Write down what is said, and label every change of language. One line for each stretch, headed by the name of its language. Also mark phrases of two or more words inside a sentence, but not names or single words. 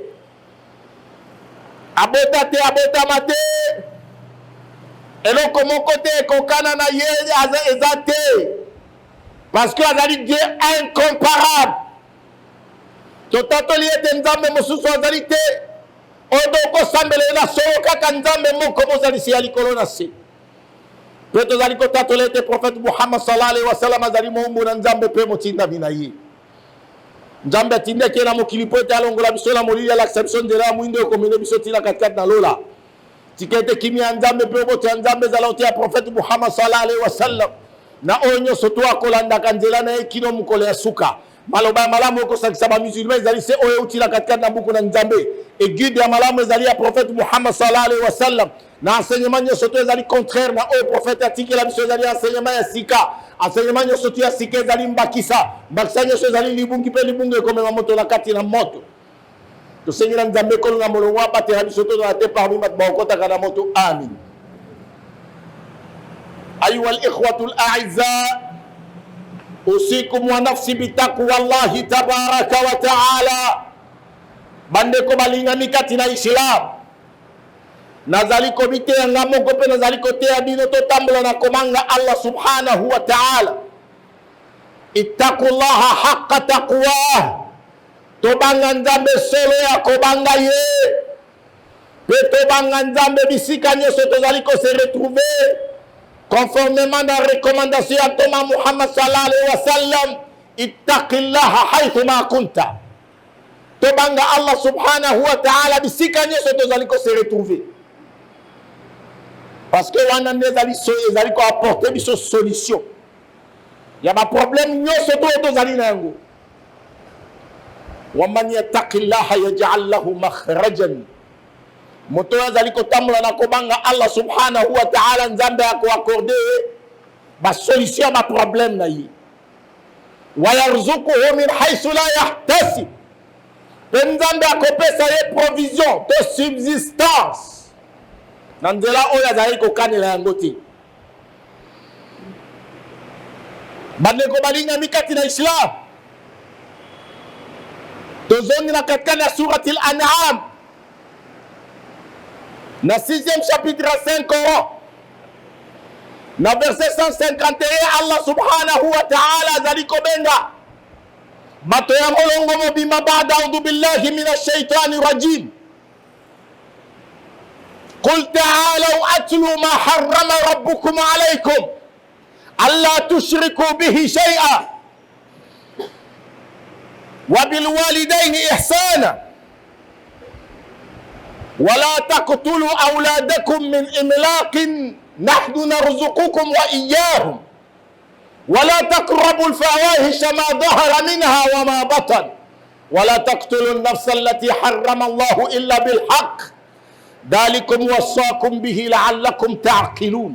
Lingala: Abota te, abotama te, eloko moko te ekokana na ye eza te,
French: parce que
Lingala: azali
French: Dieu incomparable.
Lingala: Totatoli ete nzambe mosusu azali te, oyo okosambela na solo kaka nzambe moko bozalisi ya likolo na se. Pe tozali kotatoli ete prophète Muhammad
Arabic: صلى الله عليه وسلم
Lingala: azali moumbu na nzambe pe motinda bina ye. Nzambe atindaki na mokili po ete alongola biso na molili ya
French: l'acception de la
Lingala: mwindo ekomene biso tina katikati na lola tika ete kimia ya nzambe mpe boto ya nzambe ezala ote ya prophète Muhammad
Arabic: صلى الله عليه وسلم
Lingala: na oyo nyonso to akolandaka nzela na ye kino mokolo ya suka maloba ya malamu ekosangisa bamusulman ezali se oyo euti na katikati na buku na nzambe eguide ya malamu ezali ya prophète Muhammad
Arabic: صلى الله عليه وسلم
Lingala: na enseignement nyonso to ezali contraire na oyo prophète atikela biso ezali enseignement ya sika enseignement nyonso to ya sika ezali mbakisa nyonso ezali libungi mpe libungi ekomema moto na kati na moto tosengela nzambe ekolo na molongo abatela biso to na te parmi bato baokotaka na moto amin.
Arabic: أيها الإخوة الأعزاء أوصيكم ونفسي بتقوى الله تبارك وتعالى
Lingala: bandeko balingami kati na islam nazali komite yanga moko mpe nazali koteya bino totambola na komanga
Arabic: الله سبحانه وتعالى اتقوا الله حق تقاته
Lingala: tobanga nzambe solo ya kobanga ye pe tobanga nzambe bisika nyonso tozali ko
French: se retrouver conformément à la recommandation de
Lingala: Thomas Muhammad
Arabic: صلى الله عليه وسلم اتق الله حيثما كنت
Lingala: tobanga
Arabic: الله سبحانه وتعالى
Lingala: bisika nyonso tozali ko
French: se retrouver parce que
Lingala: wana ezali ko apporter biso solution ya ba problème nyonso tozali na yango
Arabic: ومن يتق الله يجعل له مخرجا
Lingala: moto azali kotambola na kobanga
Arabic: الله سبحانه و
Lingala: ta'ala nzambe akoakorde ba solution ba problème na ye
Arabic: ويرزقه من حيث لا يحتسب
Lingala: nzambe akopesa ye
French: provision de subsistance
Lingala: na nzela oyo azali kokanela yango te bandeko balingami kati na islam tozongi na katikati ya surati al-an'am na 6e chapitre 5 Coran na verset 151
Arabic: الله سبحانه وتعالى
Lingala: azali kobenga bato ya molongo mobima bada
Arabic: أعوذ بالله من الشيطان الرجيم قل تعالوا أتلوا ما حرم ربكم عليكم ألا تشركوا به شيئا وبالوالدين إحسانا ولا تقتلوا أولادكم من إملاق نحن نرزقكم وإياهم ولا تقربوا الفواحش ما ظهر منها وما بطن ولا تقتلوا النفس التي حرم الله إلا بالحق ذلكم وصاكم به لعلكم تعقلون.